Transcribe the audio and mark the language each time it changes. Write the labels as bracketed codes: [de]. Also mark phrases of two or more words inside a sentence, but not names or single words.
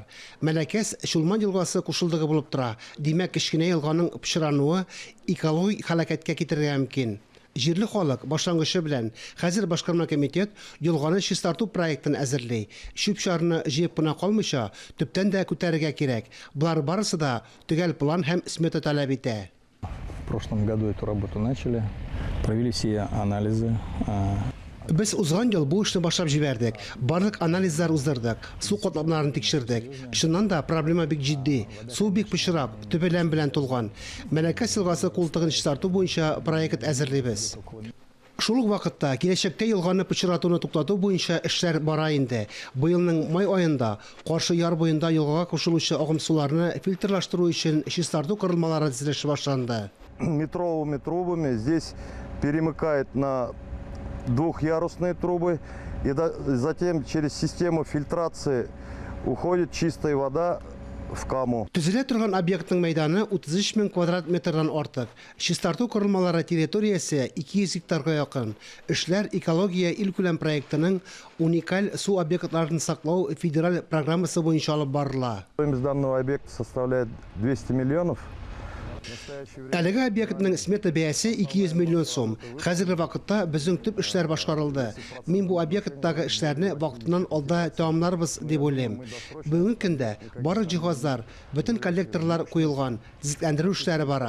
[tt] Мәләкәс Шулман елгасы кушылдыгы булып тора. Димәк, кечкенә елганың пычрануы экологик һәлакәткә китерергә мөмкин. Җирле халык башлангычы белән хәзер башкарма комитет елганы чистарту проектын әзерли. Шүпшарны җыеп кына калмыйча, төптән дә күтәрергә кирәк. Булар барысы да төгәл план һәм смета таләп итә. [ru] В прошлом году эту работу начали, провели все анализы. [tt] Без узган ел бу эшне башлап җибәрдек. Барлык анализлар уздырдык, су катламнарын тикшердек. Шуннан да проблема бик җитди. Су бик пычрак, төбелән белән тулган. Мәләкәс елгасы култыгын чистарту буенча проект әзерлибез. Шул ук вакытта киләчәктә елганы пычратуны туктату буенча эшләр бара инде. Быелның май аенда каршы яр буенда елгага кушылучы агым суларны фильтрлаштыру өчен чистарту корылмалары төзелеше башланды. [ru] Метровыми трубами здесь перемыкает на двухъярусные трубы, и затем через систему фильтрации уходит чистая вода в Каму. [tt] Төзелә торган объектның мәйданы 33 000 квадрат метрдан артык. Чистарту корылмалары территориясе 200 гектарга якын. Эшләр экология илкүләм проектының уникаль су объектларын саклау федераль программасы буенча алып барыла. [ru] Стоимость данного объекта составляет 200 миллионов. [tt] Әлеге объектның смета бәясе 200 миллион сум. Хәзерге вакытта безнең төп эшләр башкарылды. Мин бу объекттагы эшләрне вакытыннан алда тәмамларбыз дип уйлыйм. Бүгенге көндә барлык җиһазлар, бөтен коллекторлар куелган, төзекләндерү эшләре бара.